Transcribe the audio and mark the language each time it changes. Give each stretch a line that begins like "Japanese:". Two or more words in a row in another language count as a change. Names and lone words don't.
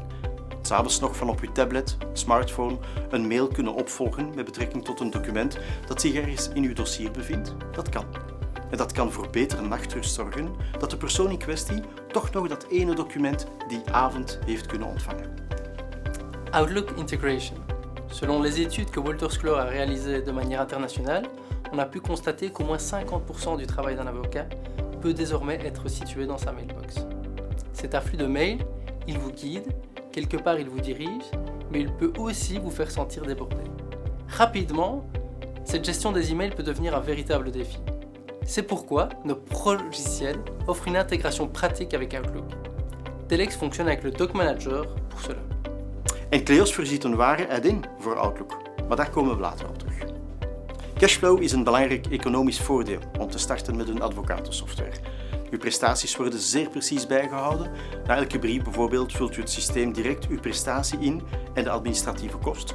Dutch: 'S Avonds nog van op uw tablet, smartphone, een mail kunnen opvolgen met betrekking tot een document dat zich ergens in uw dossier bevindt? Dat kan. En dat kan voor betere nachtrust zorgen dat de persoon in kwestie toch nog dat ene document die avond heeft kunnen ontvangen.
English: Outlook Integration.
French: Selon les études que Wolters Kluwer a réalisées de manière internationale, on a pu constater qu'au moins 50% du travail d'un avocat peut désormais être situé dans sa mailbox. Cet afflux de mails, il vous guide, quelque part il vous dirige, mais il peut aussi vous faire sentir débordé. Rapidement, cette gestion des emails peut devenir un véritable défi. C'est pourquoi nos logiciels offrent une intégration pratique avec Outlook. Telex fonctionne avec le Doc Manager pour cela.
Dutch: En Kleos voorziet een ware add-in voor Outlook, maar daar komen we later op terug. Cashflow is een belangrijk economisch voordeel om te starten met een advocatensoftware. Uw prestaties worden zeer precies bijgehouden. Na elke brief bijvoorbeeld vult u het systeem direct uw prestatie in en de administratieve kost.